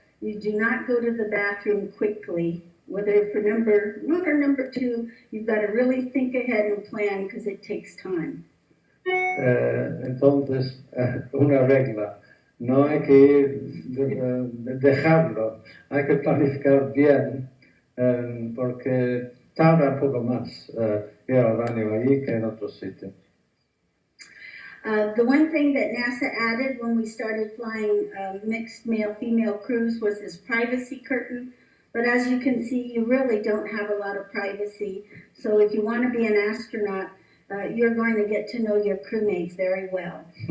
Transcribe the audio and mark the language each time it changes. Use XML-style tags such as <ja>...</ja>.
<en>You do not go to the bathroom quickly, whether for number 1 or number 2, you've got to really think ahead and plan because it takes time.</en> <es>Entonces, una regla, no hay que ir, dejarlo, hay que planificar bien, porque tarda un poco más ir al baño allí que en otros sitios.</es> <en>The one thing that NASA added when we started flying mixed male-female crews was this privacy curtain. But as you can see, you really don't have a lot of privacy. So if you want to be an astronaut, you're going to get to know your crewmates very well.</en>